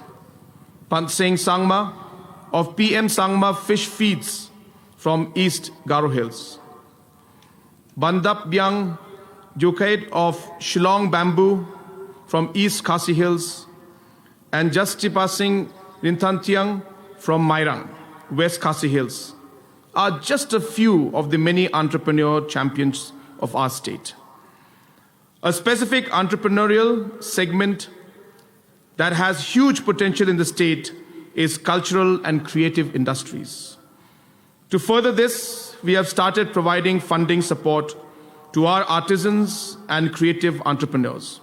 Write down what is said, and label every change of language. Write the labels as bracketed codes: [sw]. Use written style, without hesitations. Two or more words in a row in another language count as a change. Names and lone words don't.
[en] Panseng Sangma of PM Sangma Fish Feeds from East Garo Hills. Bandap Byang Jukhaid of Shillong Bamboo from East Khasi Hills, and Justipa Singh Rinthantiang from Mairang, West Khasi Hills, are just a few of the many entrepreneur champions of our state. A specific entrepreneurial segment that has huge potential in the state is cultural and creative industries. To further this, we have started providing funding support to our artisans and creative entrepreneurs.